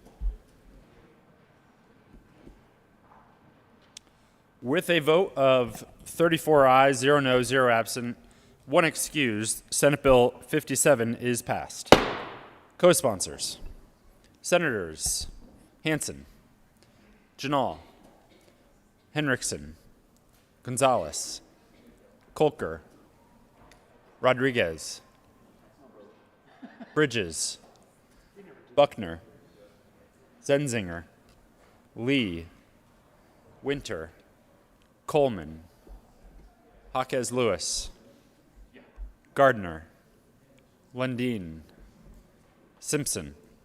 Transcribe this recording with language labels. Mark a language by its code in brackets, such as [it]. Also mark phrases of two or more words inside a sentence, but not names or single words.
[en] With a vote of 34 ayes, 0 no, 0 absent, 1 excused, Senate Bill 57 is passed. Co-sponsors: Senators Hansen, Janal, Henriksen, Gonzalez, Kolker, Rodriguez, Bridges, Buckner, Zenzinger, Lee, Winter, Coleman, Jaquez Lewis, Gardner, Lundin, Simpson,